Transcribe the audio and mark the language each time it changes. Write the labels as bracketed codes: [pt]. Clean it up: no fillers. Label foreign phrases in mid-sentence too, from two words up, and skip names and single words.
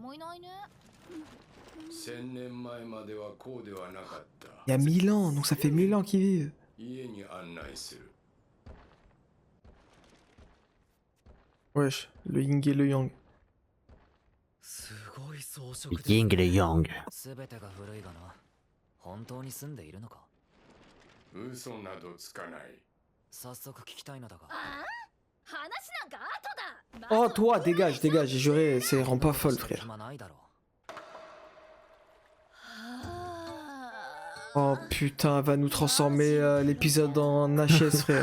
[fr] Il y a 1000 ans, donc ça fait 1000 ans qu'ils vivent. Wesh, le yin et le yang. Le yin et le yang. [ja] 嘘などつかない。 [fr] Oh, toi, dégage, dégage, j'ai juré, ça rend pas folle, frère. Oh putain, elle va nous transformer l'épisode en HS, frère.